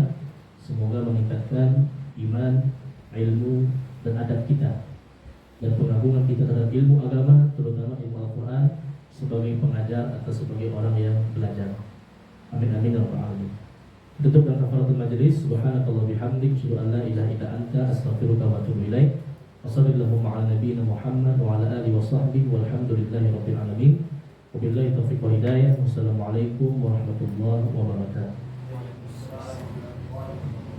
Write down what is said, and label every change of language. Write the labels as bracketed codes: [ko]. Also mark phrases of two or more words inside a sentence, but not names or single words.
[id] Semoga meningkatkan iman, ilmu, dan adab kita dan pengagungan kita terhadap ilmu agama, terutama ilmu Al-Quran, sebagai pengajar atau sebagai orang yang belajar. [ar] آمين آمين يا رب العالمين. [id] Tutup dengan kafaratul majelis. [ar] سبحانك الله بحمدك أشهد أن لا إله إلا أنت أستغفرك وأتوب إليك. وصلى الله على نبينا محمد وعلى آله وصحبه والحمد لله رب العالمين. وبالله التوفيق والهداية. والسلام عليكم ورحمة الله وبركاته.